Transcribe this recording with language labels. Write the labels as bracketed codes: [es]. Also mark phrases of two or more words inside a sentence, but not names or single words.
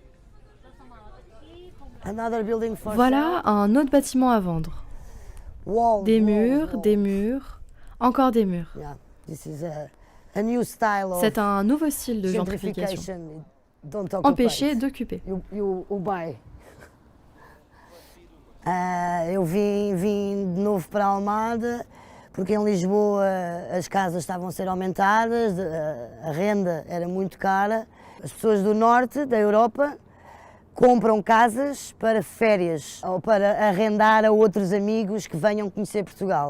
[fr] Voilà un autre bâtiment à vendre. Des murs, encore des murs. C'est un nouveau style de gentrification. Empêcher d'occuper. [pt] Eu vim de novo para Almada, porque em Lisboa as casas estavam a ser aumentadas, a renda era muito cara. As pessoas do norte da Europa compram casas para férias ou para arrendar a outros amigos que venham conhecer Portugal.